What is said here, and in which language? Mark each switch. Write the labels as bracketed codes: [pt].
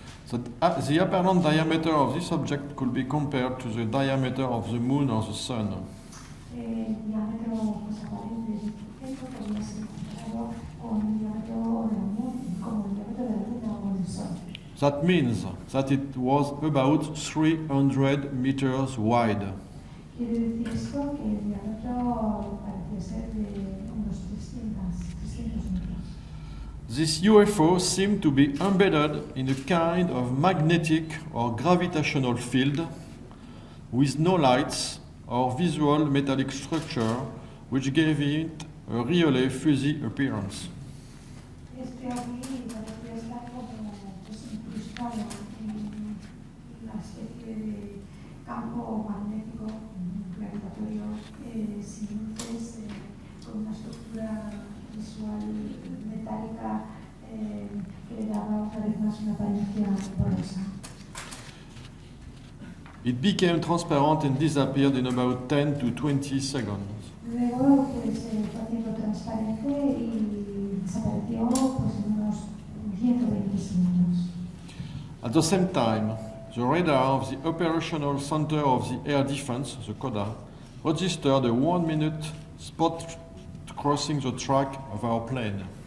[en] The apparent diameter of this object could be compared to the diameter of the moon or the sun. [es] El diámetro pues, aparente de este objeto podría ser comparado con el diámetro de la luna, como el diámetro de la luna o del sol. [en] That means that it was about 300 meters wide. [es] Quiere decir esto que el diámetro parece ser de unos 300 metros. [en] This UFO seemed to be embedded in a kind of magnetic or gravitational field with no lights or visual metallic structure, which gave it a really fuzzy appearance. [es] Este ovni parecía estar como pues, incrustado en una especie de campo magnético gravitatorio sin luces, con una estructura visual metálica que le daba una vez más una apariencia porosa. [en] It became transparent and disappeared in about 10 to 20 seconds. [es] Luego pues, fue haciendo transparente y desapareció pues, en unos 10 o 20 segundos. [en] At the same time, the radar of the Operational Center of the Air Defense, the CODA, registered a 1-minute spot crossing the track of our plane.